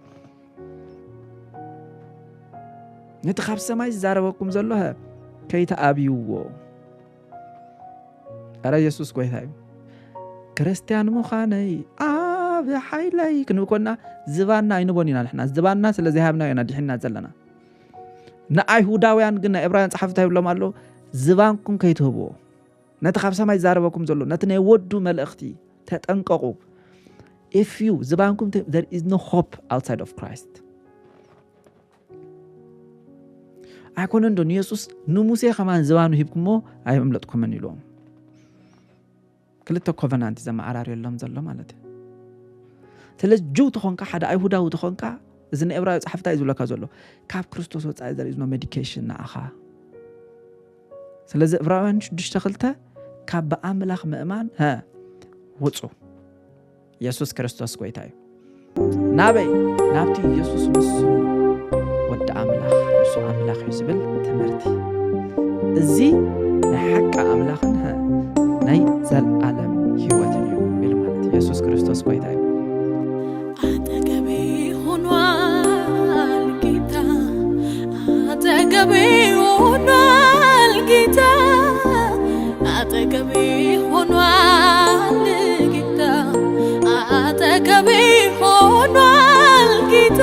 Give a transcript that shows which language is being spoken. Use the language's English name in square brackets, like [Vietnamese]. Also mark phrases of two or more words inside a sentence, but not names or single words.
[Tigrinya] ነቲ ካብ ሰማይ ዝዛረበኩም ዘሎ ከይተአብይዎ ኣረ ኢየሱስ ጎይታ እዩ ክርስቲያን ምዃነይ ኣብ ሓይለይ ክንብኮና ዝባና አይንቦኒና ንሕና ዝባና ስለዚህ ሃብና ኢና ድሕና ዘለና ንኣይሁዳውያን ግን ዕብራውያን ጸሓፍታ ይብሎም ኣሎ ዝባንኩም ከይትህብዎ ነቲ ካብ ሰማይ ዝዛረበኩም ዘሎ ነቲ ናይ ወዱ መልእኽቲ ተጠንቀቁ [English] if you [Tigrinya] ዝባንኩም [English] there is no hope outside of Christ [Tigrinya] ኣይኮነን ዶ ኢየሱስ ንሙሴ ከማን ዝባኑ ሂብኩሞ ኣይምለጥኩምን ኢሎም ክልተ ኮቨናንት ዘማዓራር የሎም ዘሎ ማለት ስለዚህ ጁው ተኾንካ ሓደ ኣይሁዳዊ ተኾንካ እዚ ንዕብራዊ ጸሓፍታ ይዝብለካ ዘሎ ካብ ክርስቶስ ወጻኢ [English] there is no medication [Tigrinya] ናኣኻ ስለዚህ ዕብራውያን 6:2 ካብ በኣምላኽ ምእማን ውፁ ኢየሱስ ክርስቶስ ጎይታ እዩ ናበይ ናብቲ ኢየሱስ ንሱ ወዲ ኣምላኽ ንሱ ኣምላኽ እዩ ዝብል ትምህርቲ እዚ ናይ ሓቂ ኣምላኽን ናይ ዘለዓለም ህይወትን እዩ ኢሉ ማለት ኢየሱስ ክርስቶስ ጎይታ እዩ [Amharic] አጠገቤ ሆኗል ጌታ አጠገቤ ሆኗል ጌታ አጠገቤ ሆኗል ጌታ አጠገቤ ሆኗል ጌታ